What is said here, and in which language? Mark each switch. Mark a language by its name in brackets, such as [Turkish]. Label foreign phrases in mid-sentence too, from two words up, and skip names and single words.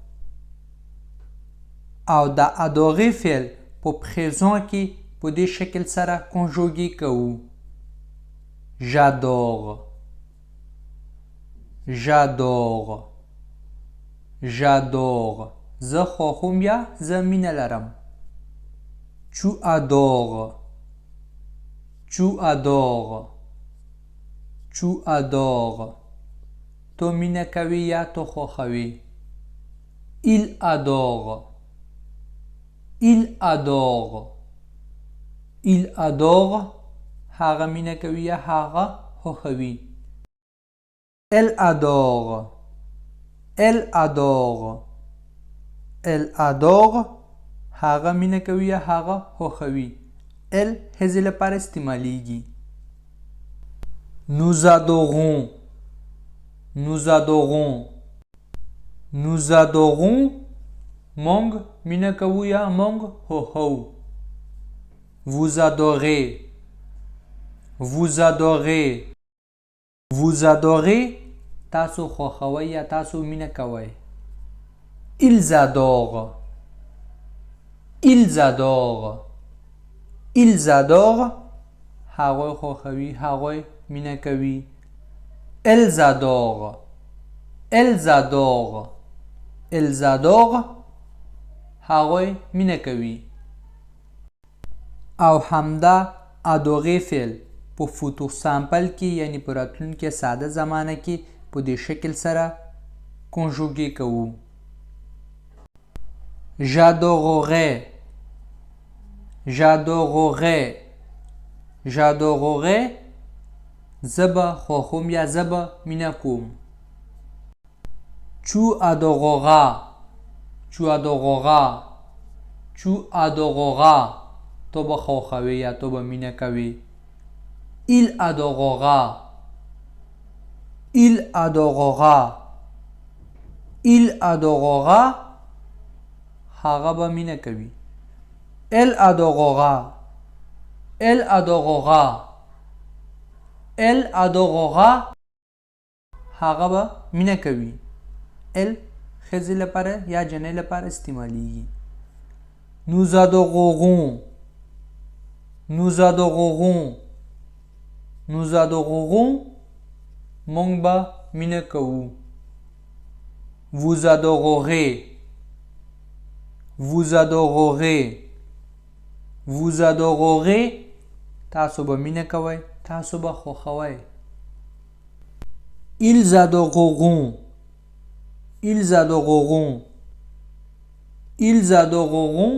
[Pashto] او دا ادوغې فعل په پریزون کې په دې شکل سره کنجوګې کوو. [French] j'adore، j'adore، j'adore. [Pashto] زه خوښوم یا زه مینه لرم. [French] tu adores، tu adores، tu adores. [Pashto] تو مینه کوي یا تو خوښوي. [French] il adore، il adore، il adore. [Pashto] هغه مینه کوي یا هغه خوښوي. [French] elle adore، elle adore، elle adore. [Pashto] هغه مینه کوي یا هغه خوښوي. elle هزې لپاره استعمالیږي. [French] nous adorons، nous adorons، nous adorons. [Pashto] مونږ مینه کوو یا مونږ خوښوو. [French] vous adorez، vous adorez، vous adorez. [Pashto] تاسو خوښوئ یا تاسو مینه کوئ. [French] ils adorent، ils adorent، ils adorent. [Pashto] هغوی خوښوي، هغوی مینه کوي. [French] elles adorent، elles adorent، elles adorent. [Pashto] هغوی مینه کوي. او همدا ادوغې فعل په فوتور سامپل کې یعنی په راتلونکي ساده زمانه کې په دې شکل سره کنجوګې کوو. [French] j'adorerais، j'adorerais، j'adorerais. [Pashto] زه به خوښوم یا زه به مینه کوم. [French] tu adoreras، tu adoreras، tu adoreras. [Pashto] تو به خوښوي یا تو به مینه کوي. [French] il adorera، il adorera، il adorera. [Pashto] هغه به مینه کوي. [French] elle adorera، elle adorera، elle adorera. [Pashto] هغه به مینه کوي. elle ښځې لپاره یا جنۍ لپاره استعمالیږي. [French] nous adorerons، nous adorerons، nous adorerons. [Pashto] مونږ به مینه کوو. [French] vous adorerez، vous adorerez، vous adorerez. [Pashto] تاسو به مینه کوئ، تاسو به خوښوئ. [French] ils adoreront، ils adoreront، ils adoreront.